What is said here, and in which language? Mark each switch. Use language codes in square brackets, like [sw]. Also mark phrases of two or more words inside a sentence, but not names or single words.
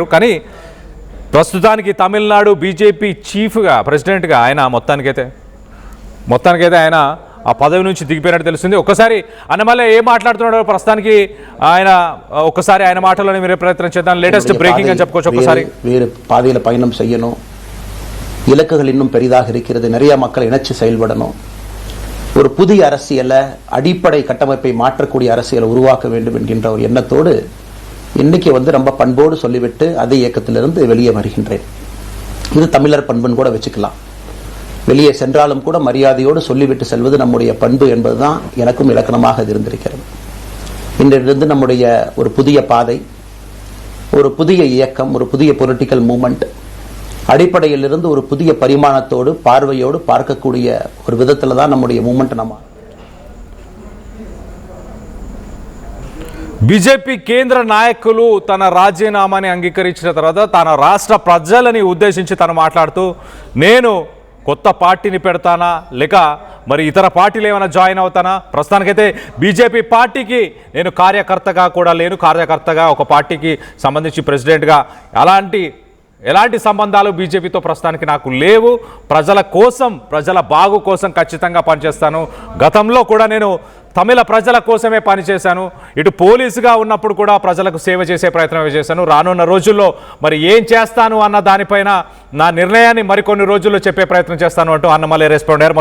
[te] కానీ ప్రస్తుతానికి తమిళనాడు బీజేపీ చీఫ్గా ప్రెసిడెంట్గా ఆయన మొత్తానికైతే ఆయన ఆ పదవి నుంచి దిగిపోయినట్టు తెలుస్తుంది. ఒక్కసారి అన్నమలై ఏం మాట్లాడుతున్నాడో ప్రస్తుతానికి ఒక్కసారి ఆయన మాటలోనే మీరు ప్రయత్నం చేద్దాం. [en] latest breaking [te] అని చెప్పుకోవచ్చు. ఒక్కసారి [ta] வேறு பாதையில் பயணம் செய்யணும், இலக்குகள் இன்னும் பெரிதாக இருக்கிறது, நிறைய மக்கள் இணைச்சு செயல்படணும், ஒரு புதிய அரசியலை அடிப்படை கட்டமைப்பை மாற்றக்கூடிய அரசியலை உருவாக்க வேண்டும் என்கின்ற ஒரு எண்ணத்தோடு இன்னைக்கு ரொம்ப பண்போடு சொல்லிவிட்டு அதே இயக்கத்திலிருந்து வெளியே வருகின்றேன். இது தமிழர் பண்புன்னு கூட வச்சுக்கலாம். வெளியே சென்றாலும் கூட மரியாதையோடு சொல்லிவிட்டு செல்வது நம்முடைய பண்பு என்பதுதான் எனக்கும் இலக்கணமாக இருந்திருக்கிறது. இன்றிலிருந்து நம்முடைய ஒரு புதிய பாதை, ஒரு புதிய இயக்கம், ஒரு புதிய [en] political movement [ta] அடிப்படையிலிருந்து ஒரு புதிய பரிமாணத்தோடு பார்வையோடு பார்க்கக்கூடிய ஒரு விதத்துல தான் நம்முடைய மூவ்மெண்ட் நம்ம. [te] బీజేపీ కేంద్ర నాయకులు తన రాజీనామాని అంగీకరించిన తర్వాత తన రాష్ట్ర ప్రజలని ఉద్దేశించి తను మాట్లాడుతూ నేను కొత్త పార్టీని పెడతానా లేక మరి ఇతర పార్టీలు ఏమైనా జాయిన్ అవుతానా, ప్రస్తుతానికైతే బీజేపీ పార్టీకి నేను కార్యకర్తగా కూడా లేను, కార్యకర్తగా ఒక పార్టీకి సంబంధించి ప్రెసిడెంట్గా ఎలాంటి సంబంధాలు బీజేపీతో ప్రస్తుతానికి నాకు లేవు, ప్రజల కోసం ప్రజల బాగు కోసం ఖచ్చితంగా పనిచేస్తాను, గతంలో కూడా నేను తమిళ ప్రజల కోసమే పనిచేశాను, ఇటు పోలీసుగా ఉన్నప్పుడు కూడా ప్రజలకు సేవ చేసే ప్రయత్నం చేశాను, రానున్న రోజుల్లో మరి ఏం చేస్తాను అన్న దానిపైన నా నిర్ణయాన్ని మరికొన్ని రోజుల్లో చెప్పే ప్రయత్నం చేస్తాను అంటూ అన్నమలై రెస్పాండ్ అయ్యారు.